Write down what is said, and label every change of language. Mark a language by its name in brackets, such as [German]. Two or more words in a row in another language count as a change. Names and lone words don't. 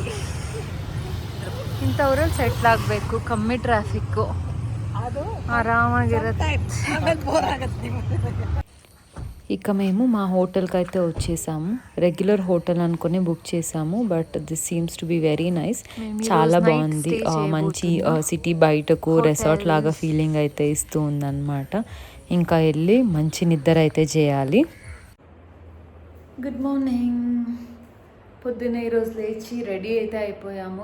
[Kannada] ಇಂಥವ್ರಲ್ಲಿ ಸೆಟ್ಲ್ ಆಗಬೇಕು. ಕಮ್ಮಿ ಟ್ರಾಫಿಕ್ಕು, ಆರಾಮಾಗಿರುತ್ತೆ. [Telugu] ఇక మేము మా హోటల్కి అయితే వచ్చేసాము. [English] regular hotel [Telugu] అనుకుని బుక్ చేసాము. [English] But this seems to be very nice. [Telugu] చాలా బాగుంది. మంచి సిటీ బయటకు రెసార్ట్ లాగా ఫీలింగ్ అయితే ఇస్తూ ఉందన్నమాట. ఇంకా వెళ్ళి మంచి నిద్ర అయితే చేయాలి. [English] Good morning. [Telugu] పొద్దున్న ఈరోజు లేచి రెడీ అయితే అయిపోయాము.